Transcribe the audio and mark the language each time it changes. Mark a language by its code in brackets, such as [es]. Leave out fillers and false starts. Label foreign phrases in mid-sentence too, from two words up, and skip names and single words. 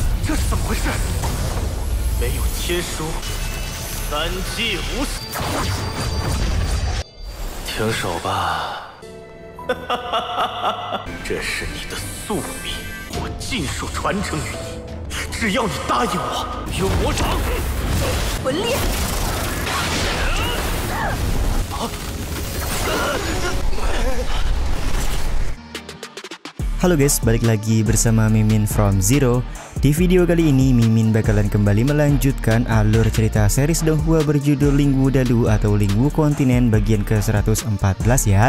[zh] 这是怎么回事？没有天书，三计无死。停手吧！这是你的宿命，我尽数传承于你。只要你答应我，用魔掌魂裂。 [id] Halo guys, balik lagi bersama Mimin from Zero. Di video kali ini Mimin bakalan kembali melanjutkan alur cerita series Donghua berjudul Lingwu Dalu atau Lingwu Kontinen bagian ke-114 ya.